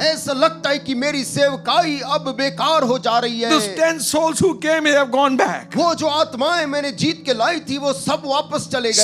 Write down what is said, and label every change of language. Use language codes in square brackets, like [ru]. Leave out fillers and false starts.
[hi] ऐसा लगता है कि मेरी सेवकाई अब बेकार हो जा रही है। [en] Those 10 souls who came here have gone back. [hi] वो जो आत्माएं मैंने जीत के लाई थी वो सब वापस चले गए।